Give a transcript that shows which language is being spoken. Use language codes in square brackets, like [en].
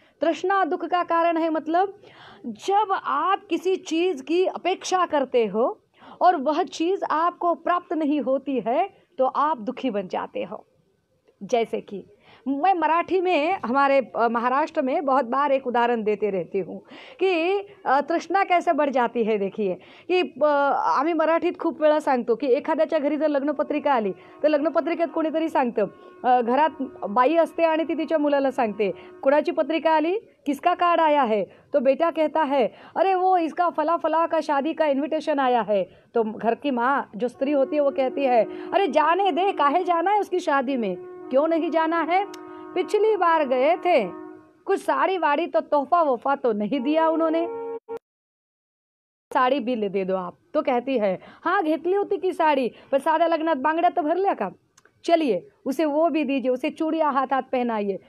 [hi] तृष्णा दुख का कारण है, मतलब जब आप किसी चीज की अपेक्षा करते हो और वह चीज आपको प्राप्त नहीं होती है तो आप दुखी बन जाते हो। जैसे कि मैं मराठी में, हमारे महाराष्ट्र में बहुत बार एक उदाहरण देते रहती हूँ की तृष्णा कैसे बढ़ जाती है। [mr] देखिए की आम्ही मराठीत खूप वेळा सांगतो की एखाद्याच्या घरी जर लग्नपत्रिका आली तर लग्नपत्रिकेत कोणीतरी सांगतं, घरात बाई असते आणि ती तिच्या मुलाला सांगते कुणाची पत्रिका आली, [hi] किसका कार्ड आया है, तो बेटा कहता है अरे वो इसका फला फला का शादी का इन्विटेशन आया है। तो घर की माँ जो स्त्री होती है वो कहती है अरे जाने दे, काहे जाना है उसकी शादी में, क्यों नहीं जाना है, पिछली बार गए थे, कुछ साड़ी वाड़ी तो तोहफा वोफा तो नहीं दिया उन्होंने, साड़ी बिल दे दो आप। तो कहती है हाँ [mr] घेतली होती की साड़ी, पर साध्या लग्नात बांगड्या तो भरल्या का, [hi] चलिए उसे वो भी दीजिए, उसे चूड़ियां हाथ हाथ पहनाइए।